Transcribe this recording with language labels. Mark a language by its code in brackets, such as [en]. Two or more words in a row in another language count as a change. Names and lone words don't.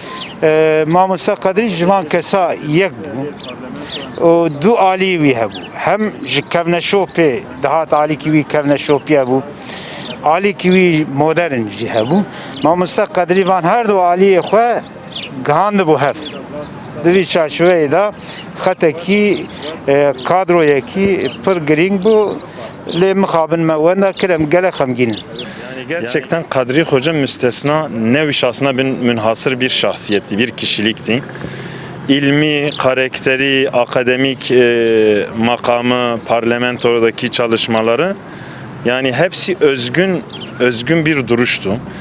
[ku] mamoste Qedrî ji van kesa yek bû û du alî wî hebû hem ji kevneşopê dihat alîkî wî kevneşopî hebû alîkî wî modern jî hebû mamoste Qedrî van her du aliyê xwe gihandibû hev di vî çarçoveyê de xetekî kadroyekî pir girîng bû lê mixabin me wenda kir em gelek xemgînin. [tr] Gerçekten Kadri Hoca müstesna nevi şahsına münhasır bir şahsiyetti, bir kişilikti. İlmi, karakteri, akademik makamı, parlamentodaki çalışmaları yani hepsi özgün bir duruştu.